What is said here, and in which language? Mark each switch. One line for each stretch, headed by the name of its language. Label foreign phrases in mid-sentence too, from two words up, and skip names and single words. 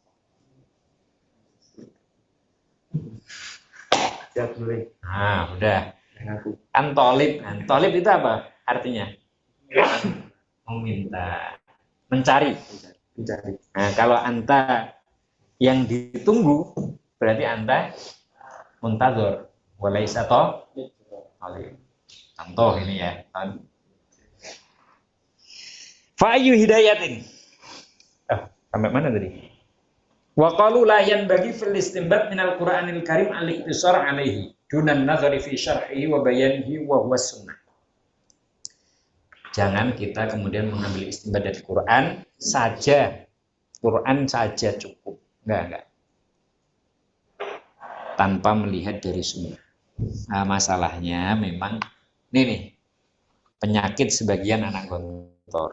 Indonesian: Ya boleh. Nah, udah. Antolib. Antolib itu apa artinya? Meminta. Mencari. Nah, kalau anta yang ditunggu, berarti
Arabic: أنت منتظر. وليس طالب.
Indonesian: Contoh ini ya.
Arabic: فأي هداية.
Indonesian: Sampai mana tadi?
Arabic: وقالوا لا ينبغي في الاستنباط من القرآن الكريم الاقتصار عليه دون النظر في شرحه وبيانه وهو السنة.
Indonesian: Jangan kita kemudian mengambil istinbat dari Quran saja. Quran saja cukup. Enggak. Tanpa melihat dari sunnah. Nah, masalahnya memang ini nih penyakit sebagian anak gontor.